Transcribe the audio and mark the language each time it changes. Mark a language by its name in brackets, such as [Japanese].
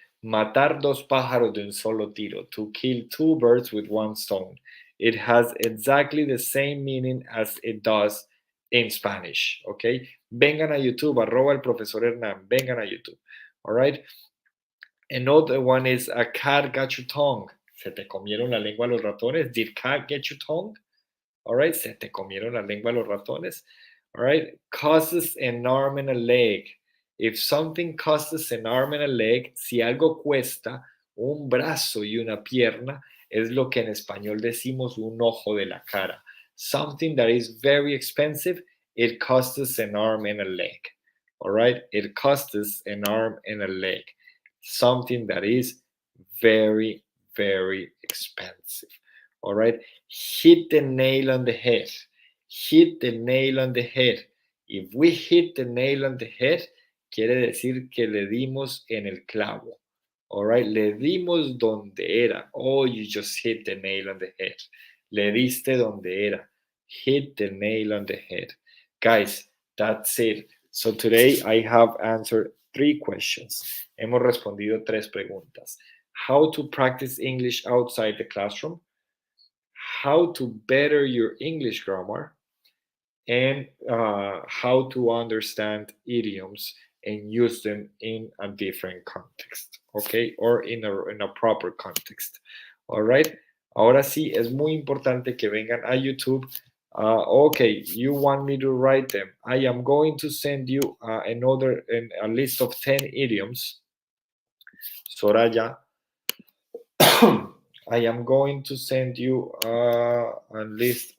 [Spanish] Matar dos pájaros de un solo tiro, [English] to kill two birds with one stone. It has exactly the same meaning as it does in Spanish, okay? [Spanish] Vengan a YouTube, arroba el profesor Hernán, vengan a YouTube, all right? [English] Another one is a cat got your tongue. [Spanish] ¿Se te comieron la lengua los ratones? [English] Did cat get your tongue? [Spanish] All right, se te comieron la lengua los ratones. [English] All right, causes an arm and a leg. If something costs an arm and a leg, [Spanish] si algo cuesta un brazo y una pierna, es lo que en español decimos un ojo de la cara. [English] Something that is very expensive, it costs an arm and a leg. All right, it costs an arm and a leg. Something that is very, very expensive. All right, hit the nail on the head. Hit the nail on the head. If we hit the nail on the head, [Spanish] quiere decir que le dimos en el clavo. All right, le dimos donde era. [English] Oh, you just hit the nail on the head. [Spanish] Le diste donde era. [English] Hit the nail on the head. Guys, that's it. So today I have answered 3 questions. [Spanish] Hemos respondido 3 preguntas. [English] How to practice English outside the classroom, how to better your English grammar, and how to understand idioms and use them in a different context, okay, or in a proper context. All right. [Spanish] Ahora sí, es muy importante que vengan a YouTube. [English] Okay, you want me to write them. I am going to send you a list of 10 idioms. Soraya, I am going to send you a list.